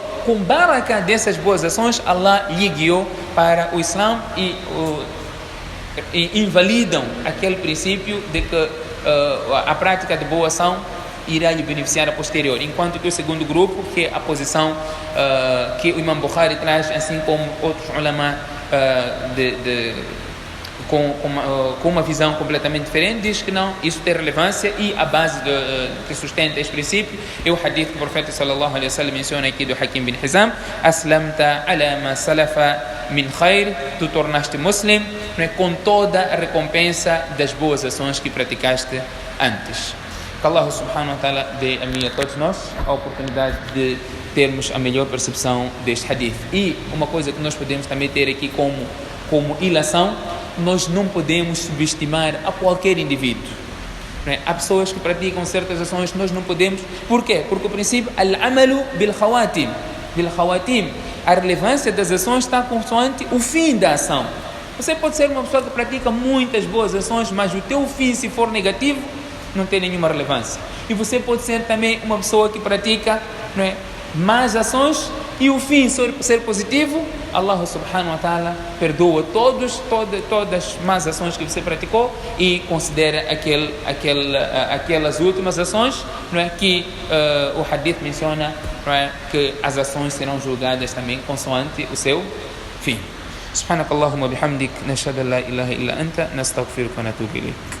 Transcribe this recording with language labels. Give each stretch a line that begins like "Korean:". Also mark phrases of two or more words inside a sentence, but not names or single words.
Portuguese: Com baraka dessas boas ações, Allah lhe guiou para o Islã e invalidam aquele princípio de que a prática de boa ação irá lhe beneficiar a posterior, enquanto que o segundo grupo, que é a posição que o Imam Bukhari traz, assim como outros ulama com uma visão completamente diferente, diz que não, isso tem relevância, e a base que sustenta este princípio é o hadith que o profeta
Arabic: صلى الله عليه وسلم
Portuguese: menciona aqui do Hakim bin Hizam:
Arabic: أسلمت على ما سلف من خير,
Portuguese: tu tornaste muslim com toda a recompensa das boas ações que praticaste antes. Que Allah
Arabic: سبحانه وتعالى
Portuguese: dê a mim e a todos nós a oportunidade de termos a melhor percepção deste hadith. E uma coisa que nós podemos também ter aqui como ilação: nós não podemos subestimar a qualquer indivíduo. Há pessoas que praticam certas ações, nós não podemos. Por quê? Porque o princípio
Arabic: الأعمال بالخواتيم,
Portuguese: a relevância das ações está consoante o fim da ação. Você pode ser uma pessoa que pratica muitas boas ações, mas o teu fim, se for negativo, não tem nenhuma relevância. E você pode ser também uma pessoa que pratica más ações e o fim ser positivo. Allah
Arabic: سبحانه وتعالى
Portuguese: perdoa todas as más ações que você praticou e considera aquelas últimas ações que o hadith menciona, que as ações serão julgadas também consoante o seu fim.
Arabic: سبحانك اللهم بحمدك نشهد أن لا إله إلا أنت نستغفرك ونتوب إليك.